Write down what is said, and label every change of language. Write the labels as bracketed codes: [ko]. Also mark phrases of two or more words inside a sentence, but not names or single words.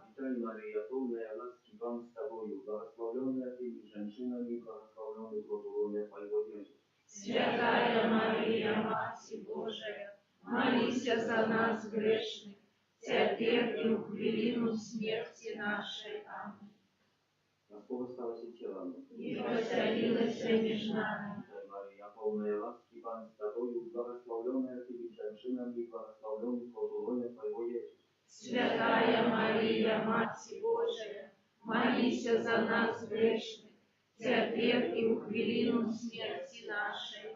[ru] Святая Мария, полная ласки, Пан с тобою, благословенная ты между женщинами, и благословенный плод лона твоего Иисус. Святая Мария, Мать Божия, молись за нас грешных, теперь и в хвилину смерти нашей. Аминь. [pl] Na słowo stało się ciałem. [ru] И воцарилась между нами. Святая Мария, полная ласки, Пан с тобою, благословенная ты между женщинами, и благословенный плод лона твоего Иисус. Святая Мария, Мать Божия, молись за нас грешных, теперь и в хвилину смерти нашей.